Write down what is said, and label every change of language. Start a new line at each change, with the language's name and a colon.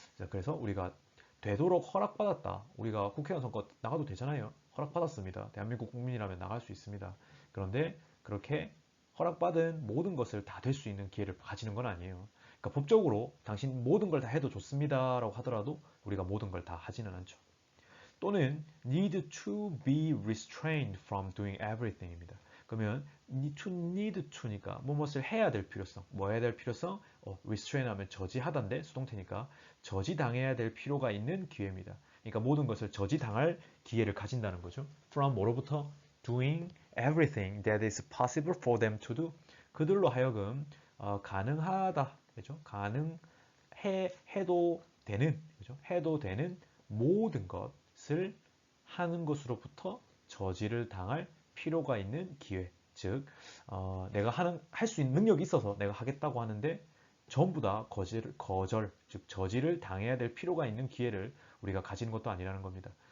Korean: 그래서 우리가 되도록 허락받았다. 우리가 국회의원 선거 나가도 되잖아요. 허락받았습니다. 대한민국 국민이라면 나갈 수 있습니다. 그런데 그렇게 허락받은 모든 것을 다 될 수 있는 기회를 가지는 건 아니에요. 그러니까 법적으로 당신 모든 걸 다 해도 좋습니다라고 하더라도 우리가 모든 걸 다 하지는 않죠. 또는
English: need to be restrained from doing everything
Korean: 입니다. 그러면
English: need to
Korean: 니까 무엇을 해야 될 필요성, 뭐 해야 될 필요성? restrain 하면 저지하다인데 수동태니까 저지당해야 될 필요가 있는 기회입니다. 그러니까 모든 것을 저지당할 기회를 가진다는 거죠. from 뭐로부터?
English: doing everything that is possible for them to do.
Korean: 그들로 하여금 가능하다, 그죠? 해도 되는, 그죠? 해도 되는 모든 것을 하는 것으로부터 저지를 당할 필요가 있는 기회. 즉, 내가 할 수 있는 능력이 있어서 내가 하겠다고 하는데 전부 다 즉 저지를 당해야 될 필요가 있는 기회를 우리가 가지는 것도 아니라는 겁니다.